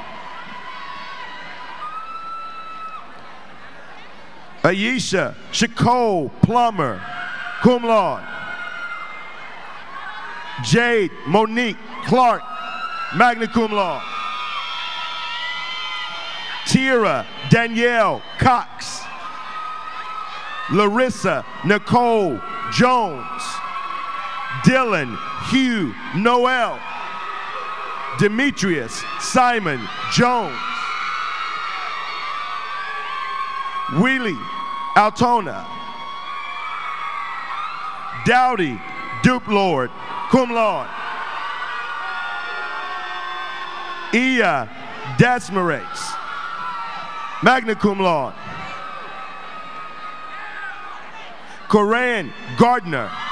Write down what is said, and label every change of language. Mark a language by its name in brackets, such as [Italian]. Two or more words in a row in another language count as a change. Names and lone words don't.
[English] Ayesha Shakole Plummer, [Latin] cum laude. [English] Jade Monique Clark, [Latin] magna cum laude. [English] Tira Danielle Cox. Larissa Nicole Jones. Dylan Hugh Noel. Demetrius Simon Jones. Wheelie Altona. Dowdy Duplord, [Latin] cum laude. [English] Ia Desmarates, [Latin] magna cum laude. [English] Corinne Gardner.